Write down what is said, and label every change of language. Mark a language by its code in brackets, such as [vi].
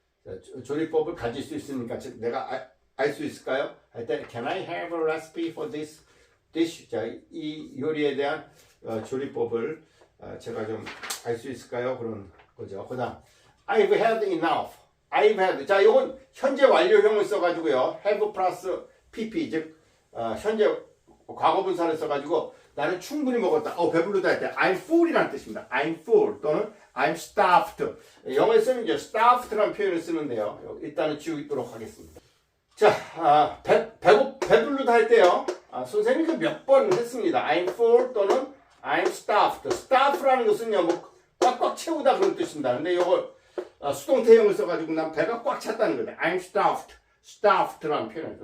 [ko] 자, 조리법을 가질 수 있으니까 즉 내가 알 수 있을까요? 할 때 [en] can I have a recipe for this dish? [ko] 자, 이 요리에 대한 조리법을 제가 좀 알 수 있을까요? 그런 거죠. [en] 그다음 I've had enough. [ko] 자, 이건 현재 완료형을 써가지고요. have 플러스 pp 즉 현재 과거분사를 써가지고 나는 충분히 먹었다. 배부르다 할 때 [en] I'm full [ko] 이라는 뜻입니다. [en] I'm full 또는 I'm stuffed. [ko] 영어에서는 이제 stuffed라는 표현을 쓰는데요. 일단은 지우도록 하겠습니다. 자, 배부르다 할 때요. 선생님이 몇 번 했습니다. [en] I'm full 또는 I'm stuffed. [ko] stuff라는 것은요, 꽉꽉 채우다 그런 뜻입니다. 근데 이거 수동태형을 써가지고 난 배가 꽉 찼다는 거예요. [en] I'm stuffed라는 표현이에요.